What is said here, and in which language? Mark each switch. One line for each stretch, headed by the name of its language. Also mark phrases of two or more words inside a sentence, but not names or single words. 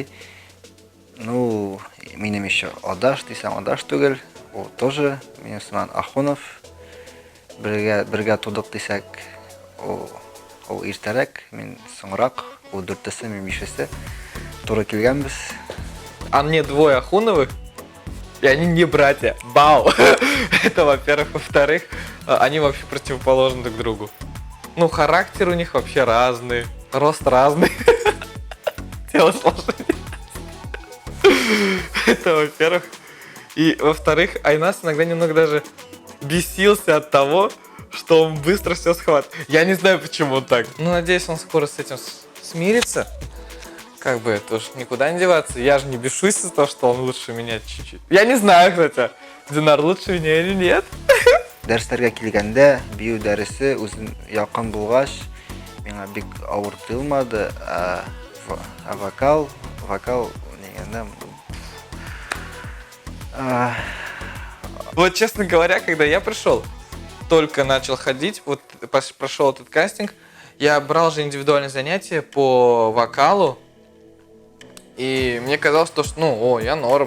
Tatar: Ну, минем еще адаш дисәм адаш түгел. Ул тоже минем сыман Ахунов. Бергә тудык дисәк, ул иртәрәк, мин соңрак, ул 4-се, мин 5-се. Туры килгәнбез.
Russian: А мне двое Ахуновых, и они не братья. Бау! Это, во-первых. Во-вторых, они вообще противоположны друг другу. Ну, характер у них вообще разный, рост разный, телосложение. Это, во-первых. И, во-вторых, Айнас иногда немного даже бесился от того, что он быстро все схватывает. Я не знаю, почему он так. Ну, надеюсь, он скоро с этим смирится. Как бы, это уж никуда не деваться. Я же не бешусь из-за того, что он лучше меня чуть-чуть. Я не знаю, кстати, Динар лучше меня или нет.
Tatar: Дәресләргә килгәндә, бию дәресе үзен якын булгач, миңа бик авыр тылмады. Вокал дигәндә
Russian: Вот, честно говоря, когда я пришел, только начал ходить, вот прошел этот кастинг, я брал же индивидуальные занятия по вокалу, и мне казалось, что, ну, я норм.